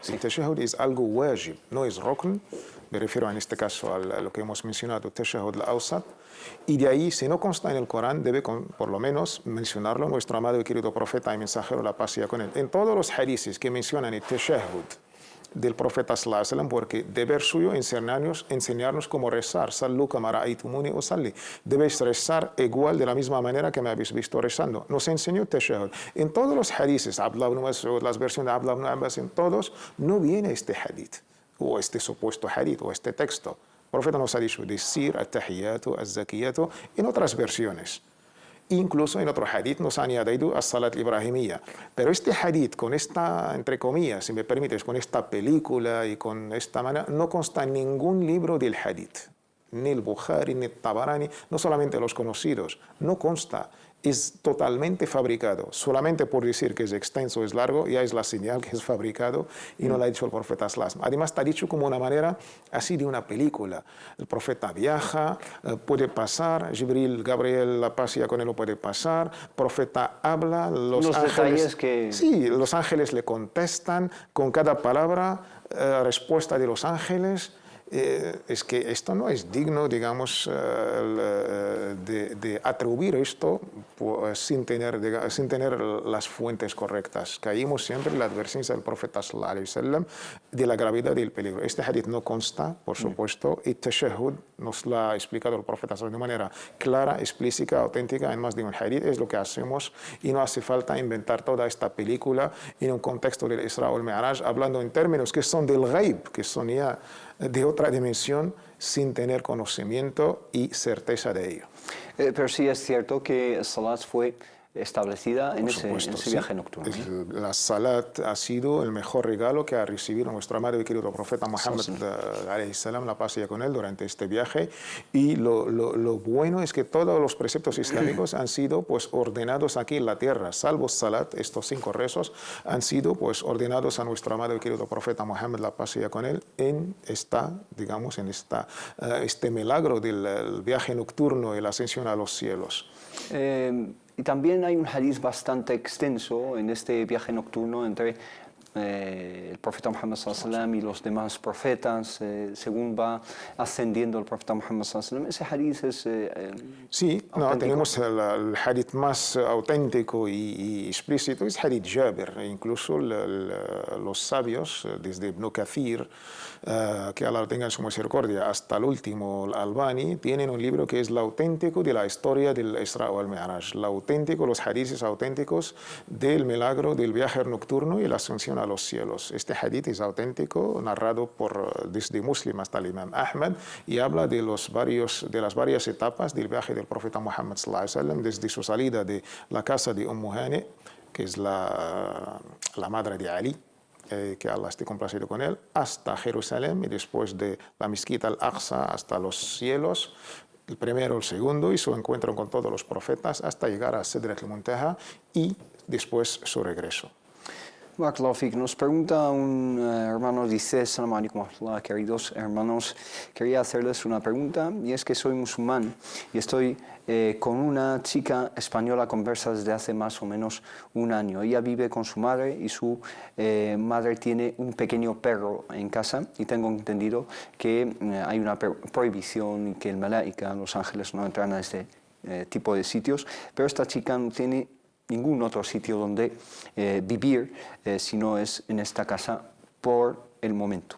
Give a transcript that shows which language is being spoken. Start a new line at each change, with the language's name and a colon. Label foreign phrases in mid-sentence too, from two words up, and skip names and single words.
Spanish: El tashahhud es algo wajib, no es rukn, me refiero en este caso a lo que hemos mencionado,
Arabic: التشهد الأوسط.
Spanish: Y de ahí, si no consta en el Corán, debe por lo menos mencionarlo nuestro amado y querido profeta y mensajero, la paz sea con él. En todos los hadices que mencionan el tashahhud, del profeta
Arabic: صلى الله عليه وسلم,
Spanish: porque deber suyo enseñarnos cómo rezar.
Arabic: صلوا كما رأيتموني أصلي.
Spanish: Debéis rezar igual de la misma manera que me habéis visto rezando. Nos enseñó tashahhud. En todos los hadices, Abdullah ibn Mas'ud, las versiones de Abdullah ibn Abbas, en todos, no viene este hadith, o este supuesto hadith, o este texto. El profeta nos ha dicho decir
Arabic: التحيات، الزاكيات,
Spanish: en otras versiones. Incluso en otro hadith nos ha añadido
Arabic: الصلاة الإبراهيمية.
Spanish: Pero este hadith, con esta, entre comillas, si me permites, con esta película y con esta manera, no consta en ningún libro del hadith. Ni el Bukhari, ni el Tabarani, no solamente los conocidos, no consta. Es totalmente fabricado. Solamente por decir que es extenso, es largo, ya es la señal que es fabricado y no lo ha dicho el profeta
Arabic: صلى الله عليه وسلم.
Spanish: Además, está dicho como una manera así de una película. El profeta viaja, puede pasar, Jibril, Gabriel, la paz ya con él lo puede pasar, el profeta habla, los ángeles, sí, los ángeles le contestan con cada palabra, respuesta de los ángeles. Es que esto no es digno, digamos, de atribuir esto sin tener las fuentes correctas. Caímos siempre en la advertencia del profeta
Arabic: صلى الله عليه وسلم
Spanish: de la gravedad y el peligro. Este hadith no consta, por supuesto, y tashahhud nos lo ha explicado el profeta de manera clara, explícita, auténtica en más de un hadith. Es lo que hacemos y no hace falta inventar toda esta película en un contexto del Isra o el Mi'raj, hablando en términos que son del ghaib, que son ya de otra dimensión, sin tener conocimiento y certeza de ello. Pero sí es cierto que Salat fue establecida en ese viaje nocturno. La Salat ha sido el mejor regalo que ha recibido nuestro amado y querido profeta Muhammad,
Arabic: عليه السلام,
Spanish: la paz sea con él, durante este viaje. Y lo bueno es que todos los preceptos islámicos han sido pues ordenados aquí en la tierra, salvo Salat, estos 5 rezos, han sido pues ordenados a nuestro amado y querido profeta Muhammad, la paz sea con él, en este milagro del viaje nocturno y la ascensión a los cielos. Y también hay un hadith bastante extenso en este viaje nocturno entre el profeta Muhammad
Arabic: صلى الله عليه وسلم
Spanish: y los demás profetas, según va ascendiendo el profeta Muhammad
Arabic: صلى الله عليه وسلم.
Spanish: Ese hadith es sí, no, tenemos el hadith más auténtico y explícito, es hadith Jabir. Incluso los sabios, desde Ibn Kathir, que Allah tenga en su misericordia, hasta el último, el Albani, tienen un libro que es el auténtico de la historia del Isra o el Mi'raj, los hadiths auténticos del milagro del viaje nocturno y la ascensión a los cielos. Este hadith es auténtico, narrado desde Muslim hasta el Imam Ahmad, y habla de las varias etapas del viaje del profeta Muhammad
Arabic: صلى الله عليه وسلم,
Spanish: desde su salida de la casa de Hani, que es la madre de Ali, que Allah esté complacido con él, hasta Jerusalén, y después de la mezquita al-Aqsa hasta los cielos, el primero, el segundo, y su encuentro con todos los profetas, hasta llegar a Sidrat al-Muntaha y después su regreso.
Arabic: بارك الله فيك.
Spanish: Nos pregunta un hermano, dice:
Arabic: السلام عليكم ورحمة الله,
Spanish: queridos hermanos, quería hacerles una pregunta, y es que soy musulmán y estoy con una chica española conversa desde hace más o menos un año. Ella vive con su madre y su madre tiene un pequeño perro en casa, y tengo entendido que hay una prohibición y que el malaika, los ángeles, no entran a este tipo de sitios, pero esta chica no tiene ningún otro sitio donde vivir, si no es en esta casa por el momento.